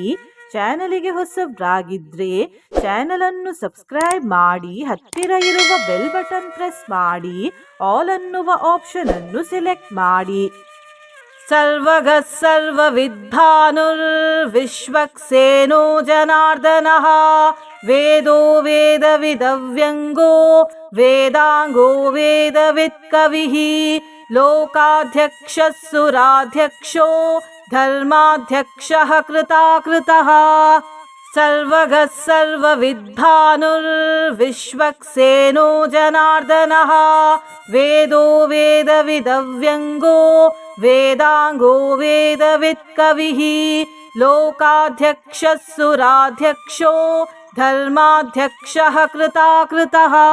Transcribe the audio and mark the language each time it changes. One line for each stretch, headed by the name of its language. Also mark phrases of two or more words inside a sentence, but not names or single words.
Kannada: ಚಾನಲಿಗೆ ಹೊಸಬ್ರಾಗಿದ್ರೆ ಚಾನಲ್ ಅನ್ನು ಸಬ್ಸ್ಕ್ರೈಬ್ ಮಾಡಿ, ಹತ್ತಿರ ಇರುವ ಬೆಲ್ ಬಟನ್ ಪ್ರೆಸ್ ಮಾಡಿ, ಆಲ್ ಅನ್ನುವ ಆಪ್ಷನ್ ಅನ್ನು ಸೆಲೆಕ್ಟ್ ಮಾಡಿ.
Sanskrit: ಸರ್ವಗ ಸರ್ವ ವಿದ್ಧಾನುರ್ ವಿಶ್ವಕ್ಸೇನೋ ಜನಾರ್ದನಃ ವೇದೋ ವೇದ ವಿದವ್ಯಂಗೋ ವೇದಾಂಗೋ ವೇದವಿತ್ ಕವಿಃ ಲೋಕಾಧ್ಯಕ್ಷ ಸುರಾಧ್ಯಕ್ಷೋ ಧರ್ಮಾಧ್ಯಕ್ಷಃ ಕೃತಾಕೃತಃ. ಸರ್ವಗ ಸರ್ವ ವಿದ್ಧಾನುರ್ ವಿಶ್ವಕ್ಸೇನೋ ಜನಾರ್ದನಃ ವೇದೋ ವೇದ ವಿದವ್ಯಂಗೋ ವೇದಾಂಗೋ ವೇದವಿತ್ ಕವಿಃ ಲೋಕಾಧ್ಯಕ್ಷ ಸುರಾಧ್ಯಕ್ಷೋ ಧರ್ಮಾಧ್ಯಕ್ಷಃ ಕೃತಾಕೃತಃ.